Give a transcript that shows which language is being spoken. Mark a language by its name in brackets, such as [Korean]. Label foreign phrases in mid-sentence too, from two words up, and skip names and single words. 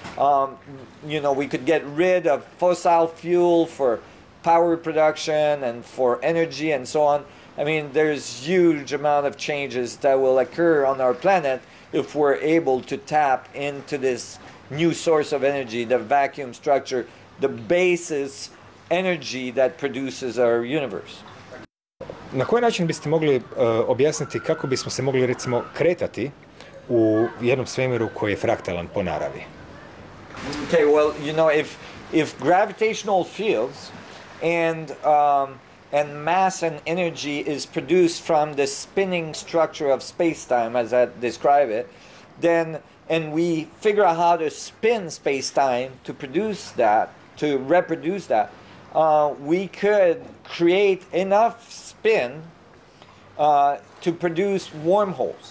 [English] You know, we could get rid of fossil fuel for power production and for energy and so on. I mean, there's huge amount of changes that will occur on our planet if we're able to tap into this new source of energy, the vacuum structure, the basis energy that produces our universe. [Croatian] Na koji način biste mogli objasniti kako bismo se mogli, recimo, kretati u jednom svemiru koji je fraktalan po naravi? [English] Okay, well, you know, if gravitational fields and mass and energy is produced from the spinning structure of space-time, as I describe it, then, and we figure out how to spin space-time to produce that, to reproduce that, we could create enough spin to produce wormholes.